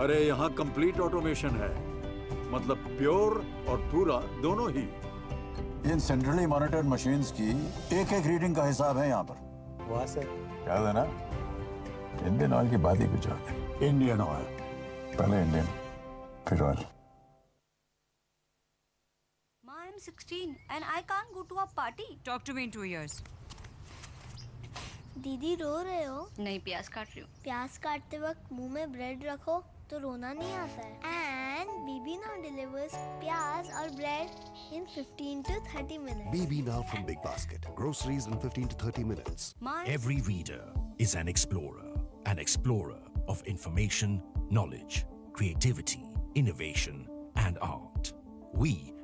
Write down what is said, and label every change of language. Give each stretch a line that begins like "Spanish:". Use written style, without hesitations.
Hindi: अरे यहाँ complete automation है, मतलब प्योर और पूरा दोनों ही. इन सेंट्रली मॉनिटर्ड मशीन्स की एक-एक रीडिंग का हिसाब है यहाँ पर. वाह सर. याद है ना, इंडियन ऑयल की बात ही कुछ और है. इंडियन ऑयल, पहले इंडियन फिर oil.
English: Ma, I'm 16 and I can't go to a party. Talk to me in 2 years.
Hindi: दीदी रो रहे हो? नहीं, प्याज काट रही हूँ. प्याज काटते वक्त मुंह में ब्रेड रखो तो रोना नहीं आता है.
English: And BB now delivers
Hindi: प्याज और bread
English: in 15 to 30 minutes. BB now from Big Basket. Groceries in 15 to 30 minutes. Every reader is an explorer of information, knowledge, creativity, innovation, and art. We